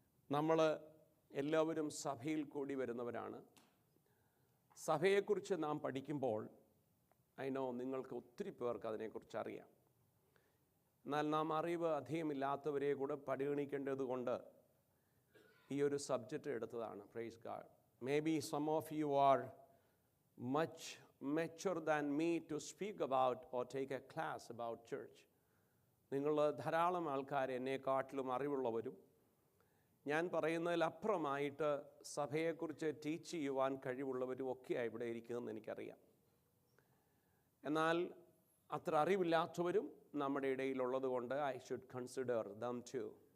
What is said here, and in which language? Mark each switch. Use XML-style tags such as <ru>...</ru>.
<ml>നമ്മൾ എല്ലാവരും സഭയിൽ കൂടി വരുന്നവരാണ്. സഭയെക്കുറിച്ച് നാം പഠിക്കുമ്പോൾ നിങ്ങൾക്ക് ഒത്തിരി പേർക്ക് അതിനെക്കുറിച്ച് അറിയാം. എന്നാൽ നാം അറിവ് അധികമില്ലാത്തവരെ കൂടെ പരിഗണിക്കേണ്ടത് കൊണ്ട് ഈ ഒരു സബ്ജക്റ്റ് എടുത്തതാണ്.</ml> <en>Praise God. Maybe some of you are much mature than me to speak about or take a class about church.</en> <ml>നിങ്ങൾ ധാരാളം ആൾക്കാർ എന്നെക്കാട്ടിലും അറിവുള്ളവരും ഞാൻ പറയുന്നതിലപ്പുറമായിട്ട് സഭയെക്കുറിച്ച് ടീച്ച് ചെയ്യുവാൻ കഴിവുള്ളവരും ഒക്കെയാണ് ഇവിടെ ഇരിക്കുന്നതെന്ന് എനിക്കറിയാം. എന്നാൽ അത്ര അറിവില്ലാത്തവരും നമ്മുടെ ഇടയിലുള്ളത് കൊണ്ട്</ml> <en>I should consider them too.</en>